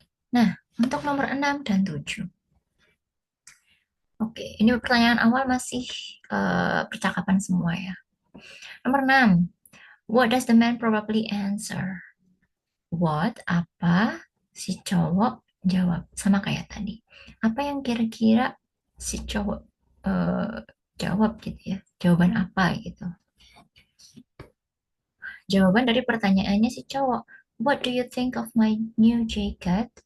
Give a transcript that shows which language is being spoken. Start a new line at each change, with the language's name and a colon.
Indonesian: Nah, untuk nomor 6 dan 7. Oke, ini pertanyaan awal masih percakapan semua ya. Nomor 6.
English: What does the man probably answer?
Indonesian: What, apa, si cowok jawab. Sama kayak tadi. Apa yang kira-kira si cowok eh, jawab gitu ya. Jawaban apa gitu. Jawaban dari pertanyaannya si cowok.
English: What do you think of my new jacket?